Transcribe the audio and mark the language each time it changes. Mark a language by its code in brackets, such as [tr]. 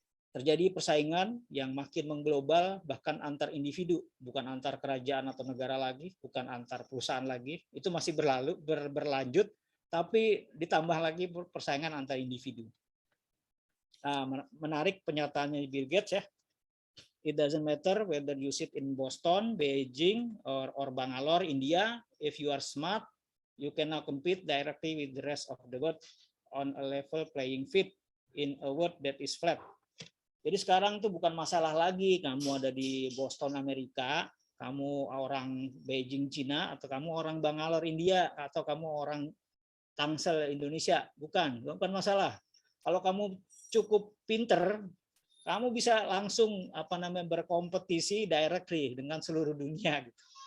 [id] Terjadi persaingan yang makin mengglobal, bahkan antar individu, bukan antar kerajaan atau negara lagi, bukan antar perusahaan lagi, itu masih berlanjut, tapi ditambah lagi persaingan antar individu. Nah, menarik pernyataannya Bill Gates ya. [en] It doesn't matter whether you sit in Boston, Beijing, or Bangalore, India. If you are smart, you can now compete directly with the rest of the world on a level playing field in a world that is flat. [id] Jadi sekarang tuh bukan masalah lagi kamu ada di Boston, Amerika, kamu orang Beijing, Cina, atau kamu orang Bangalore, India, atau kamu orang Tangsel, Indonesia. Bukan masalah. Kalau kamu cukup pinter, kamu bisa langsung berkompetisi directly dengan seluruh dunia gitu.